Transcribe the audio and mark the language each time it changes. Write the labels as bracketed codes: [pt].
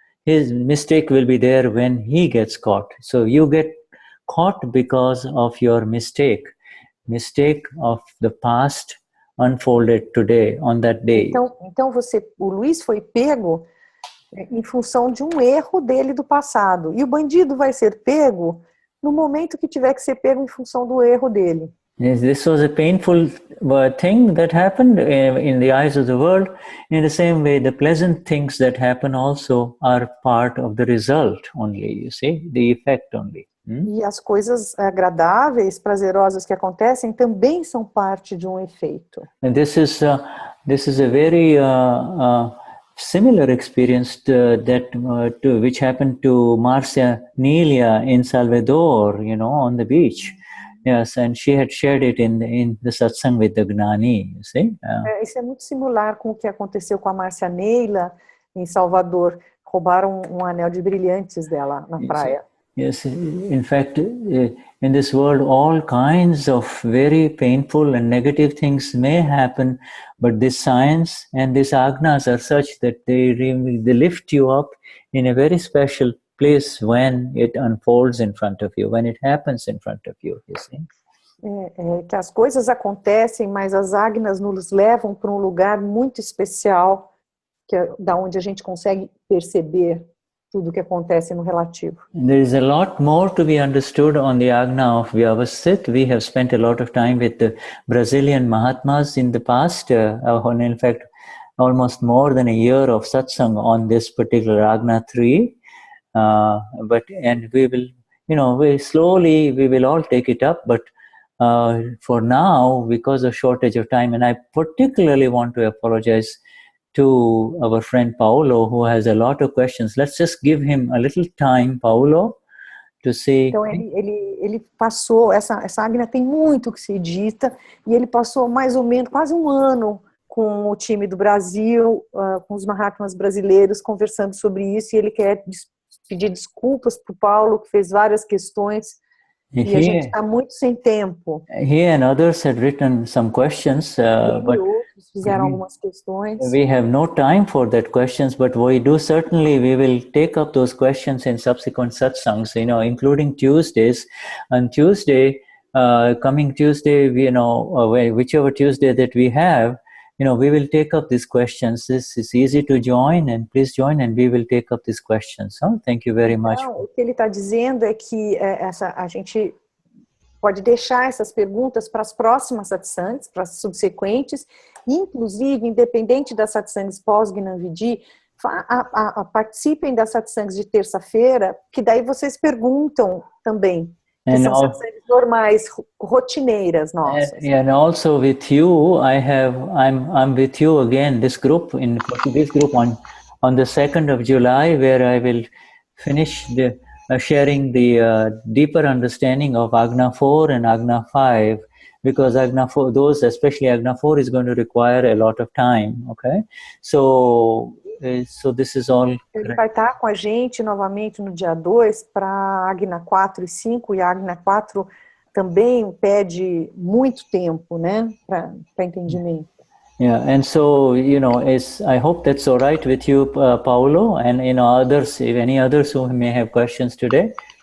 [en] His mistake will be there when he gets caught. So you get caught because of your mistake of the past unfolded today, on that day. [pt] Então o Luis foi pego em função de um erro dele do passado. E o bandido vai ser pego no momento que tiver que ser pego em função do erro dele. [en] Yes, this was a painful thing that happened in the eyes of the world. In the same way, the pleasant things that happen also are part of the result only, you see, the effect only. [pt] E as coisas agradáveis, prazerosas que acontecem também são parte de um efeito. [en] And this is a very similar experience which happened to Marcia Nelia in Salvador, on the beach. Yes, and she had shared it in the satsang with the Gnani, you see. [pt] Isso é muito similar com o que aconteceu com a Márcia Neila em Salvador. Roubaram um anel de brilhantes dela na praia. [en] Yes, in fact, in this world, all kinds of very painful and negative things may happen, but this science and this Agnas are such that they lift you up in a very special place when it unfolds in front of you, when it happens in front of you, you see. [pt] Que as coisas acontecem, mas as Agnas nos levam para lugar muito especial, que é da onde a gente consegue perceber tudo que acontece no relativo. [en] There is a lot more to be understood on the Agna of Vyavasit. We have spent a lot of time with the Brazilian Mahatmas in the past, in fact, almost more than a year of satsang on this particular Agna 3. And we will, we will all take it up, but for now, because of shortage of time, and I particularly want to apologize to our friend Paulo, who has a lot of questions. Let's just give him a little time, Paulo, to say... [pt] Então, ele passou, essa Agna tem muito que se edita, e ele passou mais ou menos quase um ano com o time do Brasil, com os Mahatmas brasileiros, conversando sobre isso, e ele quer pedir desculpas para o Paulo, que fez várias questões, e a gente está muito sem tempo. [en] He and others had written some questions, but [pt] fizeram algumas questões. [en] We have no time for that questions, but we will take up those questions in subsequent satsangs, including Tuesdays. On Tuesday, coming Tuesday, whichever Tuesday that we have, we will take up these questions. This is easy to join, and please join, and we will take up these questions. Thank you very much. [pt] O que ele está dizendo é que a gente pode deixar essas perguntas para as próximas satsangs, para as subsequentes, inclusive, independente das satsangs Post Gnan Vidhi, participem das satsangs de terça-feira, que daí vocês perguntam também. Que são satsangs normais, rotineiras nossas. [en] And also with you, I'm with you again, this group, in Portuguese group on the 2nd of July, where I will finish sharing the deeper understanding of Agna 4 and Agna 5, because Agna 4, especially Agna 4 is going to require a lot of time, okay? So this is all. [pt] Ele vai estar com a gente novamente no dia 2 para Agna 4 e 5, e a Agna 4 também pede muito tempo, né, para entendimento. [en] Yeah, and so, I hope that's all right with you, Paulo, and others, if any others who may have questions today.